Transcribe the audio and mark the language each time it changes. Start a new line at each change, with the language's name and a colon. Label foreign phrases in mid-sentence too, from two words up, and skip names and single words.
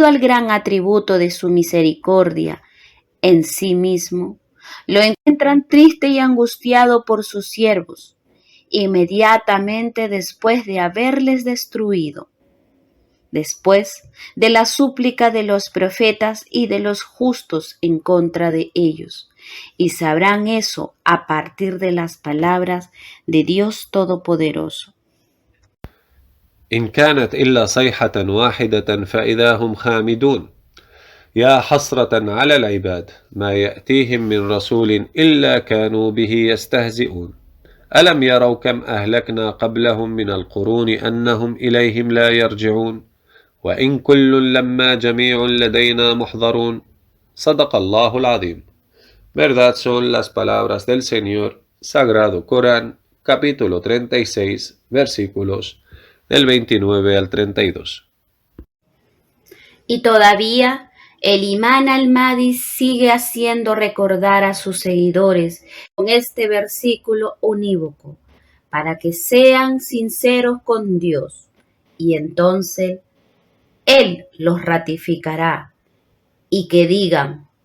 Spanish: al gran atributo de su misericordia en sí mismo, lo encuentran triste y angustiado por sus siervos, inmediatamente después de haberles destruido, después de la súplica de los profetas y de los justos en contra de ellos, y sabrán eso a partir de las palabras de Dios Todopoderoso.
Arabic: إن كانت إلا صيحة واحدة فإذا هم خامدون يا حسرة على العباد ما يأتيهم من رسول إلا كانوا به يستهزئون ألم يروا كم أهلكنا قبلهم من القرون أنهم إليهم لا يرجعون وإن كل لما جميع لدينا محضرون. صدق الله العظيم.
Spanish: Verdad son las palabras del Señor, Sagrado Corán, capítulo 36, versículos del 29 al 32. Y todavía el imán al-Mahdi sigue haciendo recordar a sus seguidores con este versículo unívoco, para que sean sinceros con Dios, y entonces Él los ratificará, y que digan: